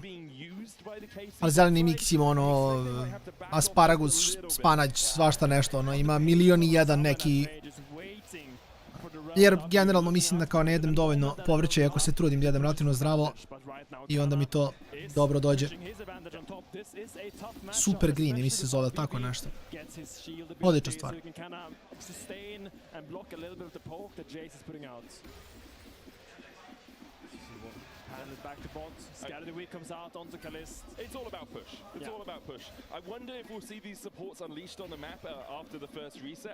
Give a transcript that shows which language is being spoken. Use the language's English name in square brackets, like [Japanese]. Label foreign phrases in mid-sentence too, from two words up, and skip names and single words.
[Serbian] Ali zeleni mix ima ono asparagus, spanać, svašta nešto, ono ima 1.000.001 neki. Jer generalno mislim da kao ne jedem dovoljno povrća, iako se trudim da jedem relativno zdravo i onda mi to dobro dođe. Super Green, mi se zove tako nešto. Odlična stvar. [English] Back to bot, Scatter the Weak comes out onto Kalist. It's all about push. It's all about push. I wonder if we'll see these supports unleashed on the map after the first reset.